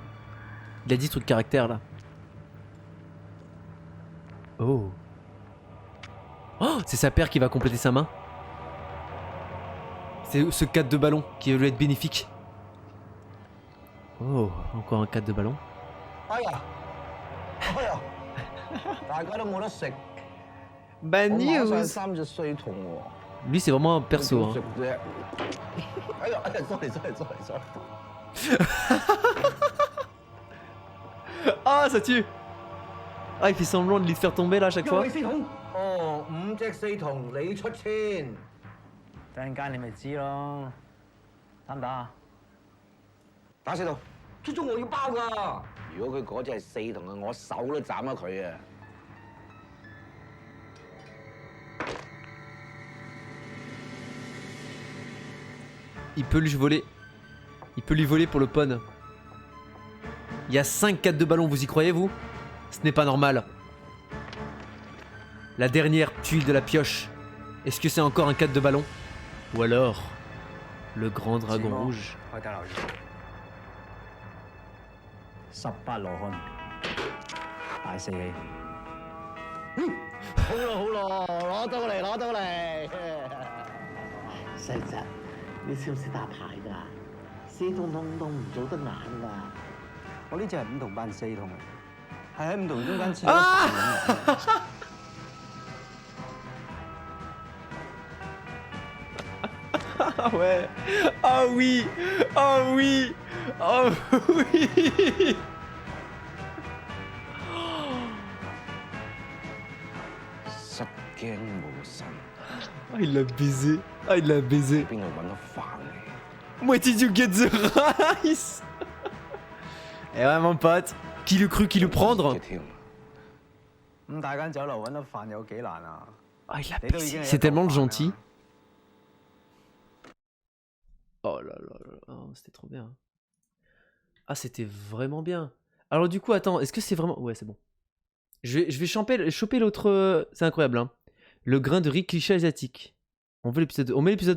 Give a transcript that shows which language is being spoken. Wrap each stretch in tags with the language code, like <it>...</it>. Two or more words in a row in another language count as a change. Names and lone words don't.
<fr>Il a dit ce truc caractère là. Oh. Oh, c'est sa paire qui va compléter sa main. C'est ce 4 de ballon qui va lui être bénéfique. Oh, encore un 4 de ballon.</fr> <yue>哎呀，哎呀，大家都冇得食，</yue> <en>Bad</en> <yue>我馬上</yue> <en>news.</en> <yue>3隻衰筒喎。</yue> <fr>Lui, c'est vraiment un perso. Hein.</fr> <yue>食啫。哎呀，哎呀，sorry。</yue> <fr>Ah, ça tue. Ah, il fait semblant de les faire tomber là à chaque</fr> <yue>因</yue> <fr>fois.</fr> <yue>為4筒。哦，5隻4筒，你出千。陣間你咪知咯，打唔打啊？打4筒，出咗我要包㗎。如果佢嗰隻係4筒嘅，我手都斬咗佢啊！</yue> <fr>Il peut lui voler. Il peut lui voler pour le pon. Il y a 5 4 de ballon, vous y croyez vous? Ce n'est pas normal. La dernière tuile de la pioche. Est-ce que c'est encore un 4 de ballon? Ou alors le grand dragon rouge?</fr> <yue>開得留意。18羅漢，大四氣。好咯，攞到嚟。細侄，你識唔識打牌㗎？4筒通通唔做得眼㗎。我呢只係5筒扮4筒，係喺5筒中間切啊咗。</yue> <fr>Ah ouais. Ah oui. Ah oui. Oh oui.</fr> <yue>« 失驚無神，</yue> <fr>Ah, il l'a baisé. Ah, il l'a baisé.</fr> <yue>邊度揾得飯嚟？</yue> <en>Where did you get the rice?</en> <fr>Eh ouais, mon pote. Qui l'eût cru, qui l'eût prendre?</fr> <yue>嘅添。咁大間酒樓揾得飯有幾難啊？</yue> <fr>Ah, il l'a</fr> <yue>你都已</yue> <fr>baisé.</fr> <yue>經係</yue> <fr>C'est</fr> <yue>一嚿</yue> <fr>tellement</fr> <yue>飯</yue> <fr>gentil.</fr> <yue>啦</yue> <fr>Oh là là là là, oh, c'était trop bien. Ah, c'était vraiment bien. Alors du coup, attends, est-ce que c'est vraiment... Ouais, c'est bon. Je vais choper l'autre... C'est incroyable, hein. Le grain de riz cliché asiatique. On veut l'épisode 2. On met l'épisode...</fr>